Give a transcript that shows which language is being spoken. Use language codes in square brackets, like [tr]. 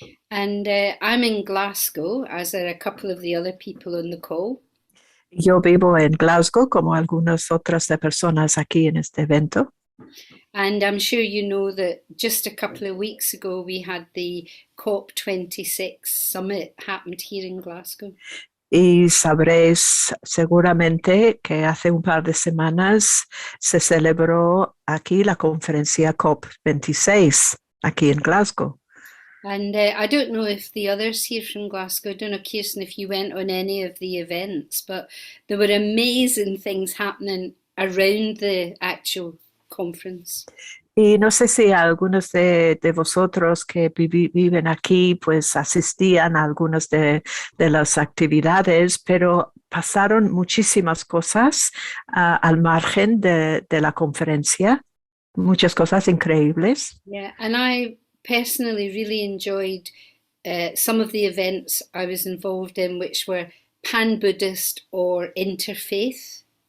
[en] And I'm in Glasgow, as are a couple of the other people on the call. [es] Yo vivo en Glasgow, como algunas otras de personas aquí en este evento. [en] And I'm sure you know that just a couple of weeks ago we had the COP26 summit happened here in Glasgow. [es] Y sabréis seguramente que hace un par de semanas se celebró aquí la conferencia COP26, aquí en Glasgow. [en] And I don't know if the others here from Glasgow, I don't know, Kirsten, if you went on any of the events, but there were amazing things happening around the actual conference. [es] Y no sé si algunos de vosotros que viven aquí pues asistían a algunas de las actividades, pero pasaron muchísimas cosas al margen de la conferencia, muchas cosas increíbles. [en] Yeah, and I personally really enjoyed some of the events I was involved in, which were pan-Buddhist or interfaith.